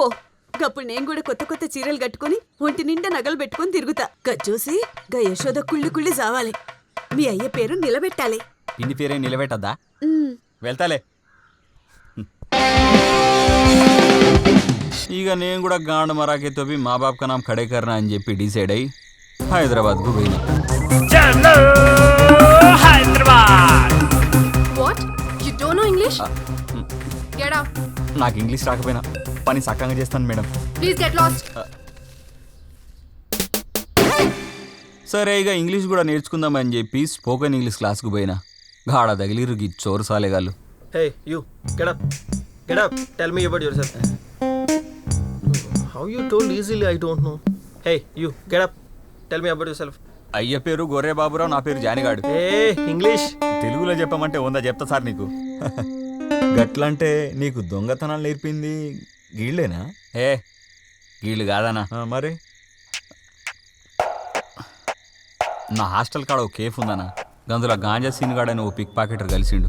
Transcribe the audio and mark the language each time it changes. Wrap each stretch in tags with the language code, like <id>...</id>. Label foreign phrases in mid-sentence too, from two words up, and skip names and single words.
<te>గప్పుడు నేను కూడా కొత్త కొత్త చీరలు కట్టుకుని ఒంటి నిండా నగలు పెట్టుకుని తిరుగుతా. చూసి గా యశోద కుళ్ళి కుళ్ళి చావాలి. మీ అయ్య పేరు నిలబెట్టాలి. పిన్ని పేరే నిలబెట్టద్దా? వెళ్తాలే. ఇక నేను కూడా</te> <hi>गांड मराके टोपी मा बाबू नाम खड़े करना</hi> <te>అని చెప్పి డిసైడ్ అయ్యి హైదరాబాద్కు పోయినా. నాకు ఇంగ్లీష్ రాకపోయినా పని సక్కంగా చేస్తాను మేడం. సరే ఇక ఇంగ్లీష్ కూడా నేర్చుకుందామని చెప్పి</te> <en>spoken English</en> <te>క్లాస్కు పోయినా. గాడ తగిలిరు గీ చోరు సాలేగాళ్ళు.</te> <en>Hey, you, get up. Get up. Tell me about yourself. How you told easily, I don't know. Hey, you, get up. Tell me about yourself.</en> <te>అయ్య పేరు గొర్రె బాబురావు, నా పేరు జానిగాడు. ఇంగ్లీష్ తెలుగులో చెప్పమంటే ఉందా, చెప్తా సార్ నీకు. గట్లంటే నీకు దొంగతనాలు నేర్పింది గీళ్ళేనా? గీళ్ళు కాదనా? మరి నా హాస్టల్ కాడ ఓ కేఫ్ ఉందనా, అందులో గాంజా సీన్ గాడని ఓ</te> <en>pick pocketer</en> <te>కలిసిండు.</te>